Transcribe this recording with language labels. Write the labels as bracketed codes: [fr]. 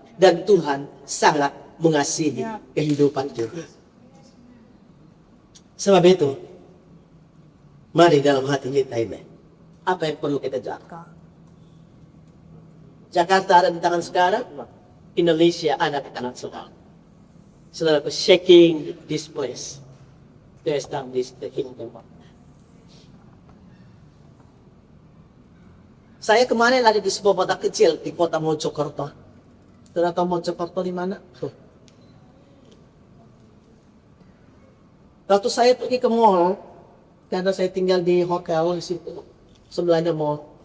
[id] Dan Tuhan sangat mengasihi kehidupan kita. Sebab itu, mari dalam hati kita ini, apa yang perlu kita jaga? Jakarta ada di tangan sekarang, Indonesia ada di tangan sekarang. [en] Saudara, shaking this place to establish the kingdom of God. [id] Saya kemarin ada di sebuah kota kecil di kota Mojokerto. Saudara tahu Mojokerto di mana? Waktu saya pergi ke mall, karena saya tinggal di hotel di situ, sebelahnya mall.